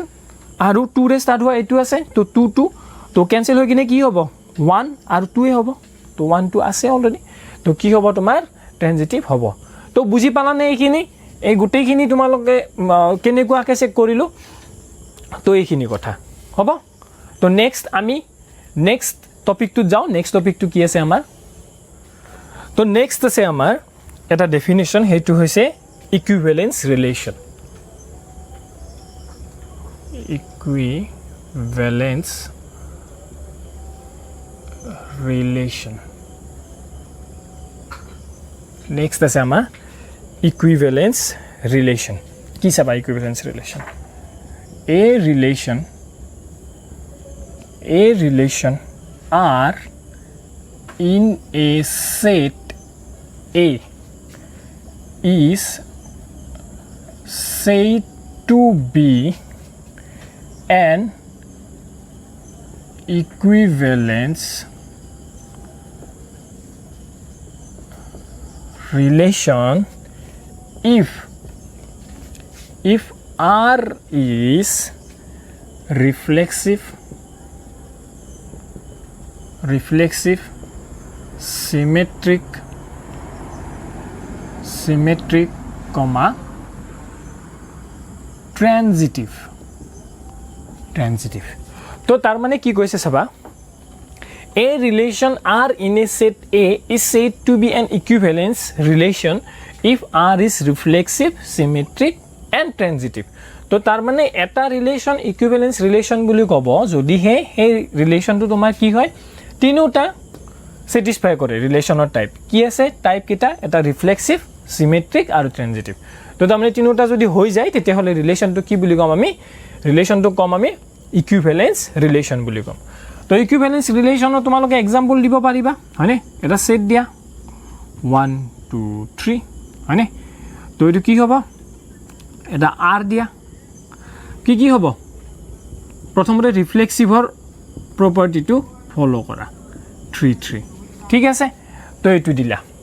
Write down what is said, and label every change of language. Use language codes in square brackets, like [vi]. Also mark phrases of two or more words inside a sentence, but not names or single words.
[as] আৰু 2 ৰে স্টাৰ্ট হোৱা এইটো আছে তো 2 2 তো কেনসেল হৈ কিনে কি হ'ব 1 আৰু 2 এ হ'ব তো 1 2 আছে অলৰেডি তো কি হ'ব তোমাৰ ট্ৰানজিটিভ হ'ব তো বুজি পালানে এইখিনি এই গোটেইখিনি তোমালোকে কেনেকুৱাকৈ চেক কৰিলো তো এইখিনি কথা হ'ব তো নেক্সট আমি [en] next topic [as] যাও [en] next topic [as] কি আছে আমাৰ তো নেক্সট আছে আমাৰ এটা ডেফিনিশ্যন হেতু হৈছে [en] equivalence relation equivalence relation next [as] আছে আমাৰ [en] equivalence relation [as] কি চাবা [en] equivalence relation a relation are in a set A is said to be an equivalence relation if R is reflexive, symmetric, comma transitive. [as] তো তাৰ মানে কি কৈছে চাবা [en] a relation R in a set A is said to be an equivalence relation if R is reflexive, symmetric and transitive. [as] তো তাৰ মানে এটা [en] relation equivalence relation [as] বুলি কব যদি হে এই রিলেশনটো তোমাৰ কি হয় তিনিটা স্যাটিসফাই কৰে [en] relation type [as] কি আছে টাইপ কিটা এটা [en] reflexive symmetric [as] আৰু ট্রানজিটিভ তো তাৰমানে তিনিটা যদি হৈ যায় তেতিয়া হলে রিলেশনটো কি বুলি কম আমি রিলেশনটো কম আমি [en] equivalence relation [as] বুলি কম তো [en] equivalence relation [as] তোমালোকে एग्जांपल দিব পাৰিবা হয়নে এটা সেট দিয়া 1 2 3 হয়নে তো এটো কি হ'ব এটা r দিয়া কি হ'ব প্ৰথমতে [en] reflexive property follow [as] কৰা 3 3 ঠিক আছে তো এটো দিলা